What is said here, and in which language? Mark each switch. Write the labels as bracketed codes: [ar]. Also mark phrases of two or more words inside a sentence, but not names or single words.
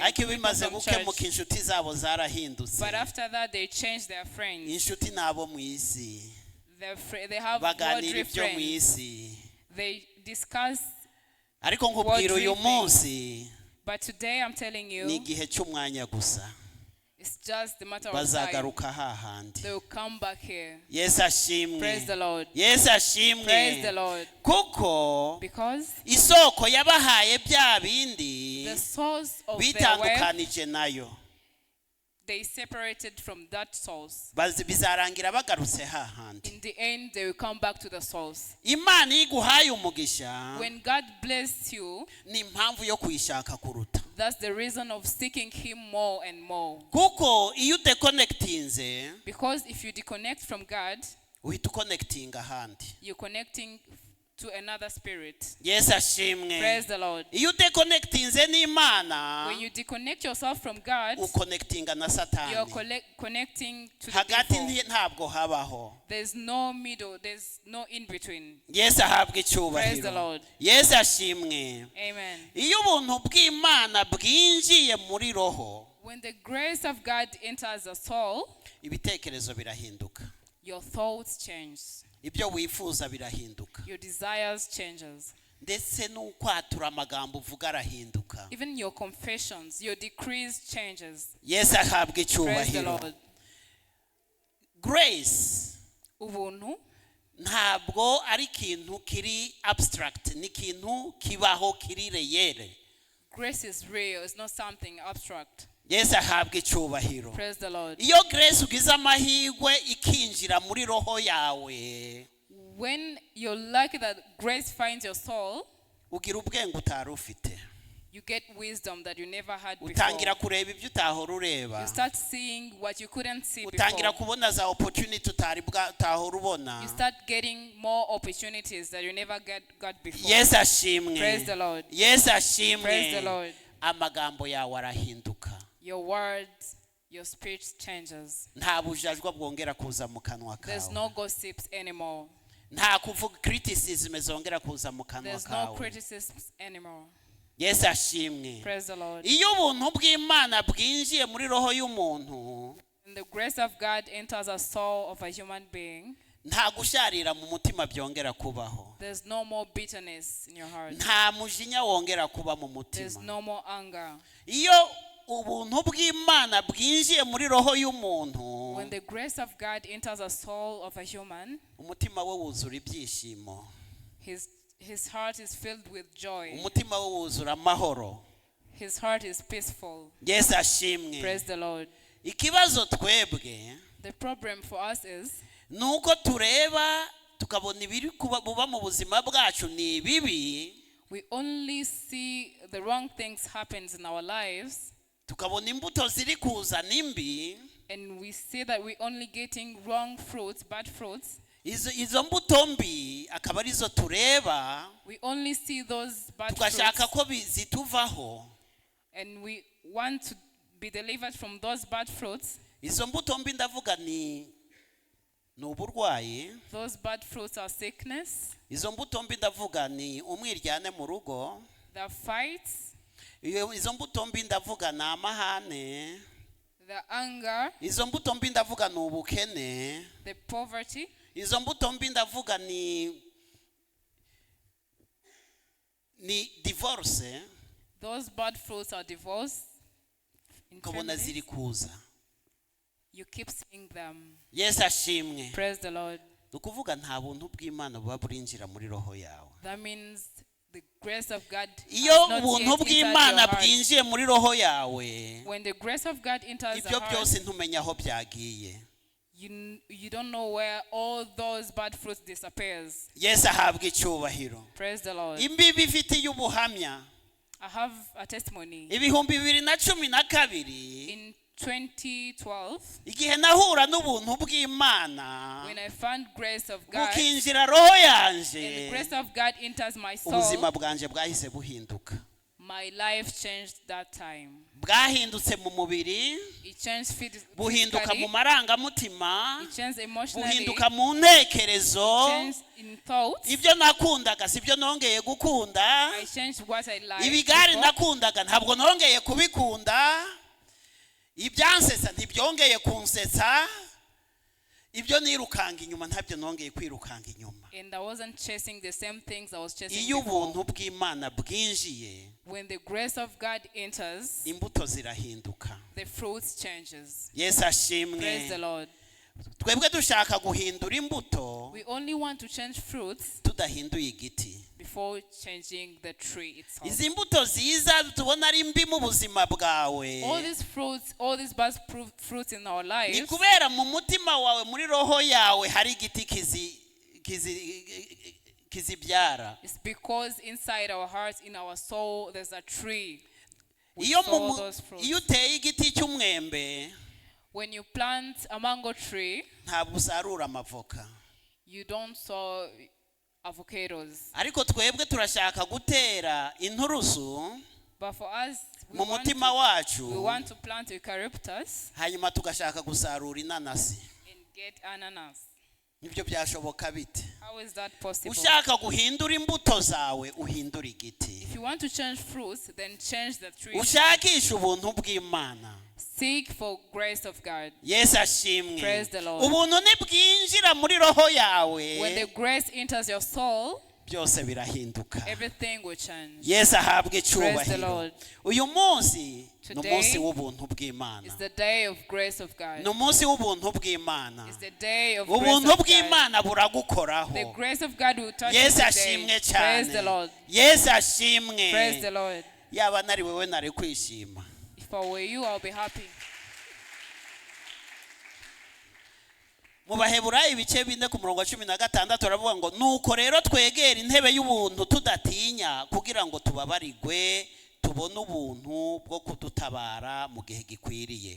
[rw] Ariko [en] people [rw] bimaze [en] from [rw] gukemuka [en] church. [rw] inshuti zabo zarahindutse. [en] But after that, they changed their friends. [rw] Inshuti nabo mu isi [en] They have [rw] baganira [en] worldly [rw] ibyo mu [en] friends. [rw] isi. [en] They discuss. [rw] Ariko nkubwira uyu [en] Worldly [rw] munsi [en] But today, I'm telling [rw] ni [en] you, [rw] igihe cy'umwanya gusa. [en] it's just a matter of time. [rw] Bazagaruka hahandi. [en] They will come back here. [rw] Yesu ashimwe. [en] Praise the Lord. [rw] Yesu [en] Praise the [rw] ashimwe. [en] Lord. [rw] Kuko [en] Because [rw] isoko yabahaye bya bindi [en] the source of their wealth, [rw] bitandukanije nayo. [en] they separated from that source. [rw] Bizarangira bagarutse hahandi. [en] In the end, they will come back to the source. [rw] Imana iguhaye umugisha [en] When God bless you, [rw] ni impamvu yo kuyishaka kuruta. [en] that's the reason of seeking him more and more. [rw] Kuko iyo udekonekitinze [en] Because if you disconnect from God, [rw] uhita ukonekitinga ahandi. [en] you're connecting to another spirit. [rw] Yesu ashimwe. [en] Praise the Lord. [rw] Iyo udekonekitinze n'Imana [en] When you disconnect yourself from God, [rw] ukonekitinga na [en] you're [rw] Satani. [en] connecting to the [rw] Hagati [en] devil. [rw] ntabwo habaho. [en] There's no middle, there's no in between. [rw] Yesu ahabwa [en] Praise the [rw] icyubahiro. [en] Lord. [rw] Yesu ashimwe. [en] Amen. [rw] Iyo ubuntu bw'Imana bwinjiye muri roho, [en] When the grace of God enters the soul, [rw] ibitekerezo birahinduka. [en] your thoughts change. [rw] Ibyo wifuza birahinduka. [en] Your desires changes. [rw] Ndetse n'ukwatura amagambo uvuga arahinduka. [en] Even your confessions, your decrees changes. [rw] Yesu ahabwa [en] Praise the [rw] icyubahiro. [en] Lord. Grace [rw] Ubuntu ntabwo ari ikintu kiri abstract, ni ikintu kibaho kiri reyere. [en] grace is real, it's not something abstract. [rw] Yesu ahabwa icyubahiro. [en] Praise the Lord. [rw] Iyo grace ugize amahirwe ikinjira muri roho yawe, [en] When you're lucky that grace finds your soul, [rw] ugira ubwenge utari ufite. [en] you get wisdom that you never had [rw] Utangira [en] before. [rw] kureba ibyo utahora ureba. [en] You start seeing what you couldn't see [rw] Utangira [en] before. [rw] kubona za opportunity utahora ubona. [en] You start getting more opportunities that you never got before. [rw] Yesu ashimwe. [en] Praise the Lord. [rw] Yesu ashimwe. [en] Praise the Lord. [rw] Amagambo yawe arahinduka. [en] Your words, your speech changes. [rw] Nta bujajwa bwongera kuza mu kanwa [en] There's [rw] kawe. [en] no gossips anymore. [rw] Nta kuvuga criticism zongera kuza mu kanwa [en] There's no [rw] kawe. [en] criticisms anymore. [rw] Yesu ashimwe. [en] Praise the Lord. [rw] Iyo ubuntu bw'Imana bwinjiye muri roho y'umuntu, [en] When the grace of God enters the soul of a human being, [rw] nta gusharira mu mutima byongera kubaho. [en] there's no more bitterness in your heart. [rw] Nta mujinya wongera kuba mu [en] There's [rw] mutima. [en] no more anger. [rw] Iyo ubuntu bw'Imana bwinjiye muri roho y'umuntu, [en] When the grace of God enters the soul of a human, [rw] umutima we wuzura ibyishimo. [en] his heart is filled with joy. [rw] Umutima we wuzura amahoro. [en] His heart is peaceful. [rw] Yesu ashimwe. [en] Praise the Lord. [rw] Ikibazo twebwe [en] The problem for us is [rw] nuko tureba tukabona ibiri buba mu buzima bwacu ni bibi, [en] we only see the wrong things happens in our lives, [rw] tukabona imbuto ziri kuza nimbi. [en] and we see that we're only getting wrong fruits, bad fruits. [rw] Izo mbuto mbi akaba arizo tureba, [en] We only see those bad [rw] tugashaka [en] fruits, [rw] ko zituvaho. [en] and we want to be delivered from those bad fruits. [rw] izo mbuto mbi ndavuga ni uburwayi. [en] Those bad fruits are sickness. [rw] Izo mbuto mbi ndavuga ni umwiryane mu rugo. [en] The fights. [rw] Izo mbuto mbi ndavuga ni amahane. [en] The anger. [rw] Izo mbuto mbi ndavuga ni ubukene. [en] The poverty. [rw] Izo mbuto mbi ndavuga ni divorce. [en] Those bad fruits are divorce. [rw] Kabona ziri kuza. [en] You keep seeing them. [rw] Yes, ashimwe. [en] Praise the Lord. [rw] Ukuvuga nta buntu bw'Imana buba burinjira muri roho yawe. [en] That means the grace of God [rw] iyo [en] has not [rw] ubuntu [en] yet [rw] bw'Imana [en] entered your [rw] bwinjiye muri roho yawe, [en] heart. When the grace of God enters the [rw] ibyo [en] heart, [rw] byose ntumenya aho byagiye. [en] you don't know where all those bad fruits disappears. [rw] Yes, ahabwa icyubahiro. [en] Praise the Lord. [rw] Imbibi ifitiye ubuhamya. [en] I have a testimony. [rw] Ibihumbi 2012 [en] In 2012, [rw] igihe nahura n'ubuntu bw'Imana [en] when I found grace of God, [rw] bukinjira roho [en] and the [rw] yanje, [en] grace of God enters my [rw] ubuzima [en] soul, [rw] bwanje bwahise buhinduka. [en] my life changed that time. [rw] Bwahindutse mu mubiri, [en] It changed [rw] buhinduka [en] physically, [rw] mu marangamutima, [en] it changed emotionally, [rw] buhinduka mu ntekerezo. [en] changed in thoughts. [rw] Ibyo nakundaga sibyo nongeye gukunda. [en] I changed what I liked [rw] Ibigari [en] before. [rw] nakundaga ntabwo nongeye kubikunda. Ibyansetsa ntibyongeye kunsetsa. Ibyo nirukanga inyuma ntabyo nongeye kwirukanga inyuma. [en] And I wasn't chasing the same things I was chasing [rw] Iyo [en] before. [rw] ubuntu bw'Imana bwinjiye, [en] When the grace of God enters, [rw] imbuto zirahinduka. [en] the fruits changes. [rw] Yesu [en] Praise the [rw] ashimwe. [en] Lord. [rw] Twebwe dushaka guhindura imbuto [en] We only want to change fruits [rw] tudahinduye igiti. [en] before changing the tree itself. [rw] Izi mbuto ziza tubona ari mbi mu buzima bwawe, [en] All these fruits, all these bad fruits in our [rw] ni [en] lives, [rw] kubera mu mutima wawe muri roho yawe hari igiti kizibyara. [en] it's because inside our hearts, in our soul, there's a tree. We [rw] Iyo [en] sow those fruits. [rw] iyo uteye igiti cy'umwembe [en] When you plant a mango tree, [rw] ntabwo usarura amavoka. [en] you don't sow avocados. [rw] Ariko twebwe turashaka gutera inturusu [en] But for us, [rw] mu mutima wacu, [en] we want to plant eucalyptus [rw] hanyuma tugashaka gusarura inanasi. [en] and get ananas. [rw] Nibyo byashoboka bite? [en] How is that possible? [rw] Ushaka guhindura imbuto zawe uhindura igiti. [en] If you want to change fruits, then change the tree. [rw] Ushakisha ubuntu bw'Imana. [en] Seek for grace of God. [rw] Yesu ashimwe. [en] Praise the Lord. [rw] Ubuntu nibwinjira muri roho yawe, [en] When the grace enters your soul, [rw] byose birahinduka. [en] everything will change. [rw] Yesu ahabwe [en] Praise the [rw] icyubahiro. [en] Lord. [rw] Uyu munsi ni [en] Today [rw] umunsi w'ubuntu bw'Imana. [en] It's the day of grace of God. [rw] Ni umunsi w'ubuntu bw'Imana. [en] It's the day of grace [rw] Ubuntu [en] of God. [rw] bw'Imana buragukoraho. [en] The grace of God will touch you [rw] Yesu [en] today. [rw] ashimwe [en] Praise the [rw] cyane. [en] Lord. [rw] Yesu ashimwe. [en] Praise the Lord. [rw] Yaba nari wewe nari kwishima. [en] If I were you, I'll be happy. [rw] Mu Baheburayo ibice 4:16 turavuga ngo nuko rero twegera intebe y'ubuntu tudatinya kugira ngo tubabarigwe tubone ubuntu bwo kudutabara mu gihe gikwiriye.